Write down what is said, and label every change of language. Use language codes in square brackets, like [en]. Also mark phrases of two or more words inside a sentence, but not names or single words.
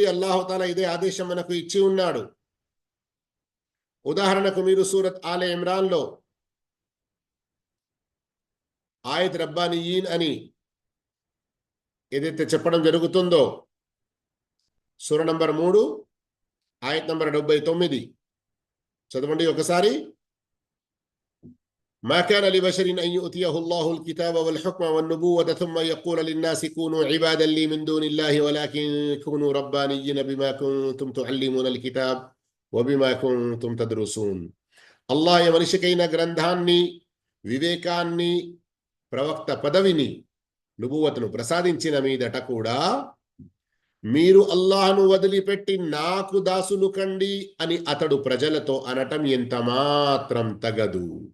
[te] అల్లాహు తాలా ఇదే ఆదేశం మనకు ఇచ్చి ఉన్నాడు. ఉదాహరణకు మీరు సూరత్ ఆలే ఇమ్రాన్లో ఆయత్ రబ్బానియీన్ అని ఏదైతే చెప్పడం జరుగుతుందో, సూర నంబర్ 3 ఆయత్ నంబర్ 79 చదవండి ఒకసారి. [ar] ما كان لبشر أن يؤتيه الله الكتاب والحكم والنبوة ثم يقول للناس كونوا عبادا لي من دون الله ولكن كونوا ربانيين بما كنتم تعلمون الكتاب وبما كنتم تدرسون. الله يا [te] మనిషికైన గ్రంథాన్ని, వివేకాన్ని, ప్రవక్త పదవిని, నుబువతును ప్రసాదించిన మీదట కూడా మీరు అల్లాహ్ను వదిలిపెట్టి నాకు దాసులు కండి అని అతడు ప్రజలతో అనటం ఎంత మాత్రం తగదు.